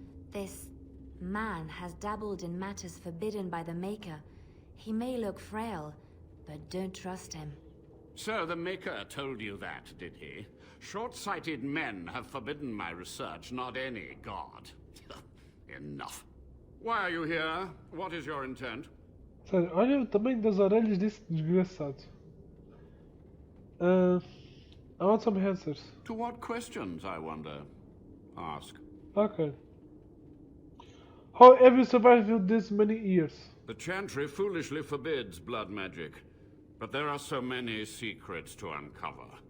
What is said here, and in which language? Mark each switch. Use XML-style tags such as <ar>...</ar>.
<en>This man has dabbled in matters forbidden by the Maker. He may look frail, but don't trust him. So the Maker told you that, did he? Short-sighted men have forbidden my research, not any god. Enough. Why are you here? What is your intent?</en> <pt>Sério, olha o tamanho das orelhas desse desgraçado.</pt> <en>I want some answers. To what questions, I wonder? Ask. Okay. How have you survived this many years? The Chantry foolishly forbids blood magic, but there are so many secrets to uncover.</en>